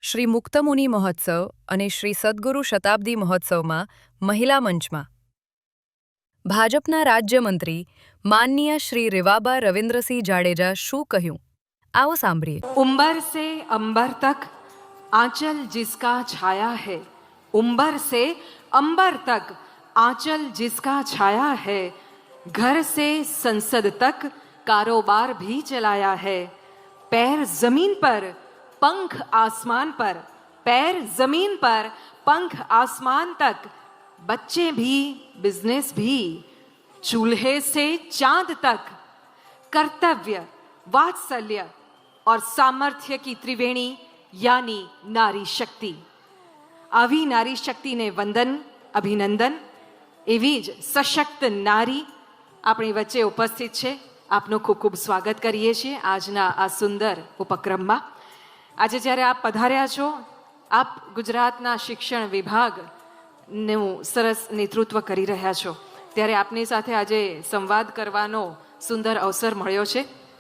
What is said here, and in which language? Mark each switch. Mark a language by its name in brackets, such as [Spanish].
[Gujarati] શ્રી મુક્તમુનિ મહોત્સવ અને શ્રી સદ્ગુરુ શતાબ્દી મહોત્સવમાં મહિલા મંચમાં ભાજપના રાજ્યમંત્રી માનનીય શ્રી રેવાબા રવિન્દ્રસિંહ જાડેજા શું કહ્યું, આવો સાંભળીએ। [Hindi] उम्बर से अंबर तक आंचल जिसका छाया है, उम्बर से अंबर तक आंचल जिसका छाया है, घर से संसद तक कारोबार भी चलाया है। पैर जमीन पर पंख आसमान पर, पैर जमीन पर पंख आसमान तक, बच्चे भी बिजनेस भी, चूल्हे से चांद तक, कर्तव्य वात्सल्य और सामर्थ्य की त्रिवेणी यानी नारी शक्ति। [Gujarati] આવી નારી શક્તિને વંદન, અભિનંદન। એવી જ સશક્ત નારી આપણી વચ્ચે ઉપસ્થિત છે। આપનું ખૂબ ખૂબ સ્વાગત કરીએ છીએ આજના આ સુંદર ઉપક્રમમાં। આજે જ્યારે આપ પધાર્યા છો, આપ ગુજરાતના શિક્ષણ વિભાગનું સરસ નેતૃત્વ કરી રહ્યા છો, ત્યારે આપની સાથે આજે સંવાદ કરવાનો સુંદર અવસર મળ્યો છે।